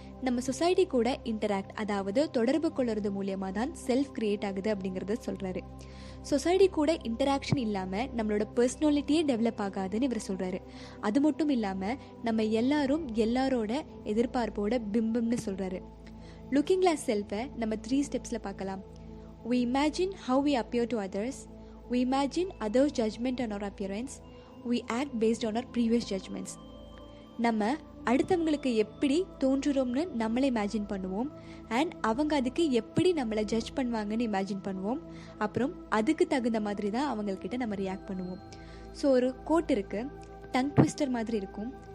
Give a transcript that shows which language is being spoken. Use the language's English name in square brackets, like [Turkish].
[Tamil] நம்ம சொசைட்டி கூட இன்டராக்ட், அதாவது தொடர்பு கொள்வது மூலியமாக தான் செல்ஃப் கிரியேட் ஆகுது அப்படிங்கிறத சொல்கிறாரு. சொசைட்டி கூட இன்டராக்ஷன் இல்லாமல் நம்மளோட பர்சனாலிட்டியே டெவலப் ஆகாதுன்னு இவர் சொல்கிறாரு. அது மட்டும் இல்லாமல் நம்ம எல்லாரோட எதிர்பார்ப்போட பிம்பம்னு சொல்கிறாரு. லுக்கிங் கிளாஸ் செல்ஃபை நம்ம 3 ஸ்டெப்ஸில் பார்க்கலாம். [English] We imagine how we appear to others. We imagine others' judgment on our appearance. We act based on our previous judgments. [Tamil] நம்ம அடுத்தவங்களுக்கு எப்படி தோன்றுறோம்னு நம்மளை இமேஜின் பண்ணுவோம். அண்ட் அவங்க அதுக்கு எப்படி நம்மளை ஜட்ஜ் பண்ணுவாங்கன்னு இமேஜின் பண்ணுவோம். அப்புறம் அதுக்கு தகுந்த மாதிரி தான் அவங்கக்கிட்ட நம்ம ரியாக்ட் பண்ணுவோம். ஸோ ஒரு கோட் இருக்குது, டங் ட்விஸ்டர் மாதிரி இருக்கும்.